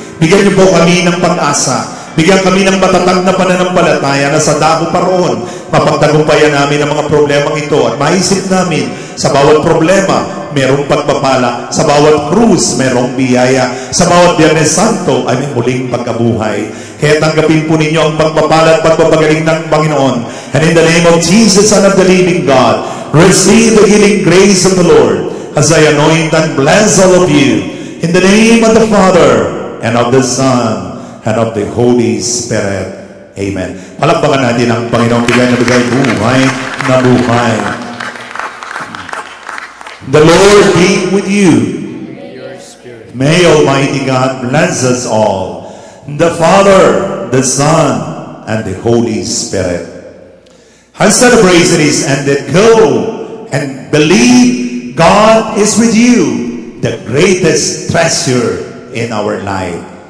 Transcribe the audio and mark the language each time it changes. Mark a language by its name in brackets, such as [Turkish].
[Filipino] Bigyan niyo po kami ng pag-asa. Bigyan kami ng matatag na pananampalataya na sa dako pa roon, mapagtagumpayan namin ang mga problemang ito at maisip namin sa bawat problema, merong pagpapala. Sa bawat krus, merong biyaya. Sa bawat Biyernes Santo, ay may muling pagkabuhay. Kaya tanggapin po ninyo ang pagpapala at pagpapagaling ng Panginoon. [English] And in the name of Jesus, Son of the living God, receive the healing grace of the Lord as I anoint and bless all of you. In the name of the Father, and of the Son, and of the Holy Spirit. Amen. [Filipino] Palakpakan natin ang Panginoong bigay na bigay buhay na buhay. [English] The Lord be with you. May Almighty God bless us all. The Father, the Son, and the Holy Spirit. Our celebration is ended. Go and believe God is with you, the greatest treasure in our life.